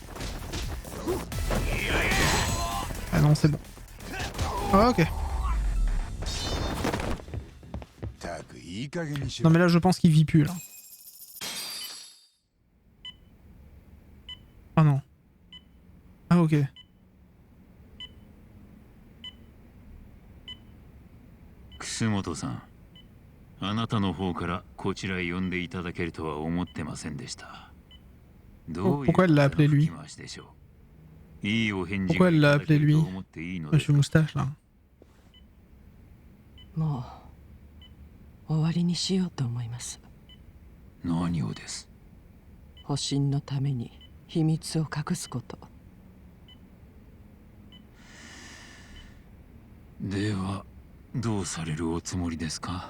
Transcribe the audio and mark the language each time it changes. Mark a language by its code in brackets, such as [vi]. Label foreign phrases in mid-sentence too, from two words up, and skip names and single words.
[fr] Ah non, c'est bon. Ah, ok. Non mais là je pense qu'il vit plus là. Ah non. Ah ok. [ja] 楠本さん、あなたの方からこちらへ呼んでいただけるとは思ってませんでした。 [fr] Pourquoi elle l'a appelé lui? Pourquoi elle l'a appelé lui? Monsieur Moustache là. [ja] もう終わりにしようと思います。何をです？保身のために秘密を隠すこと。ではどうされるおつもりですか？